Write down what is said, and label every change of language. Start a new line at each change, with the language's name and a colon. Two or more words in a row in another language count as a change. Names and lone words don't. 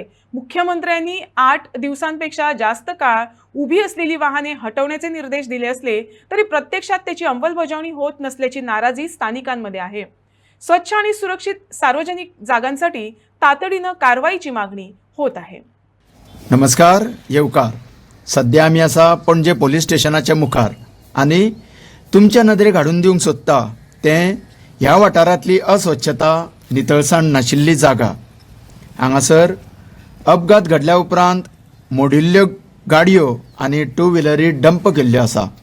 Marathi: मुख्यमंत्र्यांनी 8 दिवसांपेक्षा जास्त काळ उभी असलेली वाहने हटवण्याचे निर्देश दिले असले तरी प्रत्यक्षात त्याची अंमलबजावणी होत नसल्याची नाराजी स्थानिकांमध्ये आहे। स्वच्छ आणि सुरक्षित सार्वजनिक जागांसाठी तातडीने कारवाईची मागणी होत आहे।
Konkani: नमस्कार येवकार। सध्या आम्ही असा पणजे पोलीस स्टेशनाच्या मुखार आणि तुमच्या नदरेक हाडून दिवंक सोदता ते ह्या वाठारांतली अस्वच्छता नितळसाण नाशिल्ली जागा। हांगासर अपघात घडल्या उपरांत मोडिल्ल्यो गाडयो आनी टू व्हिलरी डंप केल्ल्यो आसा।